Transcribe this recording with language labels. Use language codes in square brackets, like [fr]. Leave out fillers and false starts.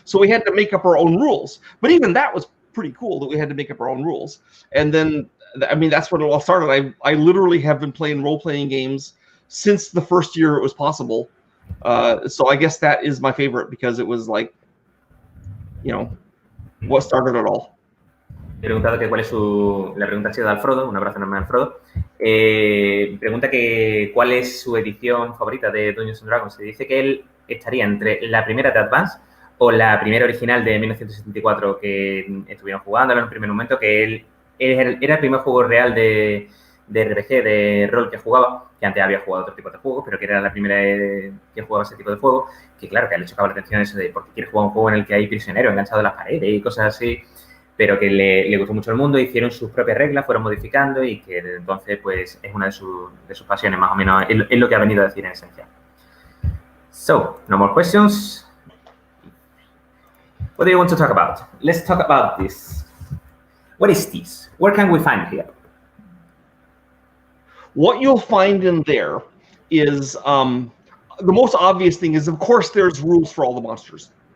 [en] So we had to make up our own rules. But even that was pretty cool that we had to make up our own rules. And then, I mean, that's when it all started. I literally have been playing role-playing games since the first year it was possible. So I guess that is my favorite because it was like, you know, what started it all. [es] He preguntado que cuál es la pregunta ha sido de Alfredo, un abrazo enorme a Alfredo. Pregunta que cuál es su edición favorita de Dungeons and Dragons. Y dice que él estaría entre la primera de Advance o la primera original de 1974 que estuvieron jugando en un primer momento, que él era el primer juego real de RPG, de rol que jugaba, que antes había jugado otro tipo de juegos, pero que era la primera que jugaba ese tipo de juego, que claro, que le chocaba la atención eso de porque quiere jugar un juego en el que hay prisioneros enganchados a las paredes y cosas así, pero que le gustó mucho el mundo, hicieron sus propias reglas, fueron modificando y que desde entonces pues es una de sus pasiones, más o menos, es lo que ha venido a decir en esencia. [en] So, no more questions. What do you want to talk about? Let's talk about this. What is this? Where can we find here? What you'll find in there is the most obvious thing is, of course, there's rules for all the monsters.